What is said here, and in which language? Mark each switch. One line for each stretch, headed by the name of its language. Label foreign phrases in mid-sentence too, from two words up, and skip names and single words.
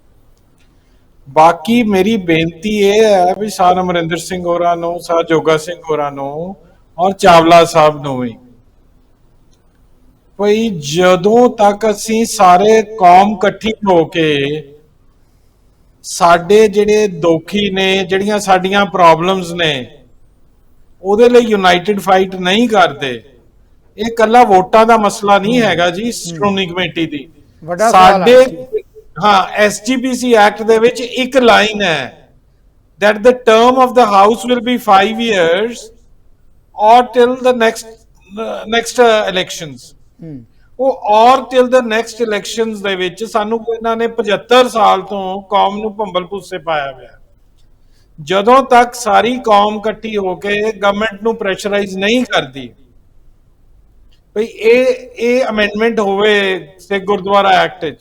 Punjabi: ਬਾਕੀ ਮੇਰੀ ਬੇਨਤੀ ਇਹ ਹੈ ਵੀ ਸਰ ਅਮਰਿੰਦਰ ਸਿੰਘ ਹੋਰਾਂ ਨੂੰ, ਸਰ ਜੋਗਾ ਸਿੰਘ ਹੋਰਾਂ ਨੂੰ ਔਰ ਚਾਵਲਾ ਸਾਹਿਬ ਨੂੰ ਵੀ, ਭਈ ਜਦੋਂ ਤੱਕ ਅਸੀਂ ਸਾਰੇ ਕੌਮ ਇਕੱਠੀ ਹੋ ਕੇ ਸਾਡੇ ਜਿਹੜੇ ਦੋਖੀ ਨੇ, ਜਿਹੜੀਆਂ ਸਾਡੀਆਂ ਪ੍ਰੋਬਲਮਸ ਨੇ, ਉਹਦੇ ਲਈ
English: united fight
Punjabi: ਨਹੀਂ ਕਰਦੇ, ਇਹ ਕੱਲਾ ਵੋਟਾਂ ਦਾ ਮਸਲਾ ਨਹੀਂ ਹੈਗਾ ਜੀ। ਸ਼੍ਰੋਮਣੀ ਕਮੇਟੀ ਦੀ ਸਾਡੇ ਐਸਜੀਪੀਸੀ ਐਕਟ ਦੇ ਵਿੱਚ ਇੱਕ ਲਾਈਨ ਹੈ
English: that the term of the house will be 5 years or till the next elections।
Punjabi: ਉਹ ਔਰ
English: till the next elections
Punjabi: ਦੇ ਵਿੱਚ ਸਾਨੂੰ ਇਹਨਾਂ ਨੇ 75 ਸਾਲ ਤੋਂ ਕੌਮ ਨੂੰ ਭੰਬਲ ਭੁੱਸੇ ਪਾਇਆ ਹੋਇਆ। ਜਦੋਂ ਤੱਕ ਸਾਰੀ ਕੌਮ ਇਕੱਠੀ ਹੋ ਕੇ ਗਵਰਨਮੈਂਟ ਨੂੰ ਪ੍ਰੈਸ਼ਰਾਈਜ਼ ਨਹੀਂ ਕਰਦੀ ਭਈ ਇਹ ਅਮੈਂਡਮੈਂਟ ਹੋਵੇ ਸਿੱਖ ਗੁਰਦੁਆਰਾ ਐਕਟ ਵਿੱਚ।